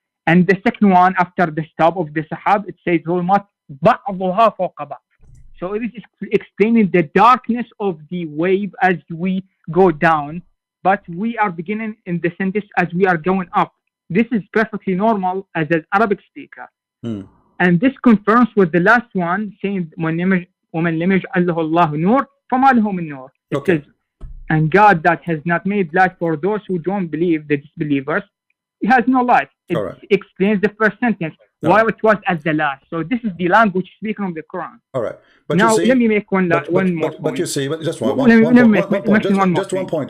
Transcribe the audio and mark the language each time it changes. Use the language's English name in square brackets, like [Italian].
[English] And the second one, after the stop of the sahab, it says volumat [Arabic] بعضها فوق بعض. [English] So it is explaining the darkness of the wave as we go down, but we are beginning in the sentence as we are going up. This is perfectly normal as an Arabic speaker. And this confirms with the last one, saying, [Arabic] وَمَنْ لَمْ يَجْعَلْ لَهُ اللَّهُ نُورٌ فَمَا لَهُ مِنْ نُورٍ. [English] It says, and God that has not made light for those who don't believe, the disbelievers, he has no light. It explains the first sentence, while it was at the last. So this is the language speaking of the Quran. All right. But now, you see, let me make one more point. But you see, just one point.